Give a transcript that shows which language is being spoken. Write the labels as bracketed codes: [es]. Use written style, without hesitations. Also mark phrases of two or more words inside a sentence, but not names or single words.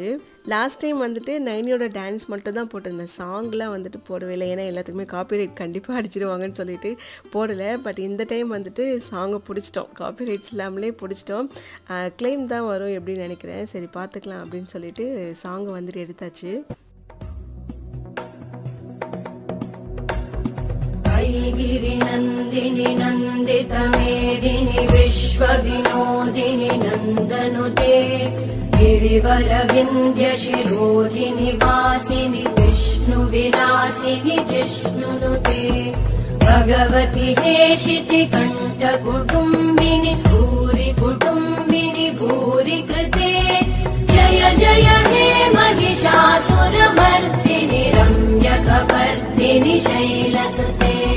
[en] last time [ta] வந்துட்டு நைனியோட டான்ஸ் மட்டும் தான் போட்டிருந்தேன், சாங்லாம் வந்துட்டு போடவே இல்லை. ஏன்னா எல்லாத்துக்குமே காப்பிரைட் கண்டிப்பாக அடிச்சிடுவாங்கன்னு சொல்லிட்டு போடலை. பட் இந்த டைம் வந்துட்டு சாங்கை பிடிச்சிட்டோம், காப்பிரைட்ஸ் இல்லாமலே பிடிச்சிட்டோம். கிளைம் தான் வரும் எப்படின்னு நினைக்கிறேன். சரி பார்த்துக்கலாம் அப்படின்னு சொல்லிட்டு சாங்கை வந்துட்டு எடுத்தாச்சு. [sa] गिरिनन्दिनि नन्दितमेदिनि विश्वविनोदिनि नन्दनुते गिरिवरविन्द्यशिरोधिनि वासिनि विष्णुविलासिनि जिष्णुनुते भगवति हेशिति कण्ठकुटुम्बिनि भूरि कुटुम्बिनि भूरि कृते जय जय हे महिषासुरमर्दिनि रम्यकपर्दिनि शैलसुते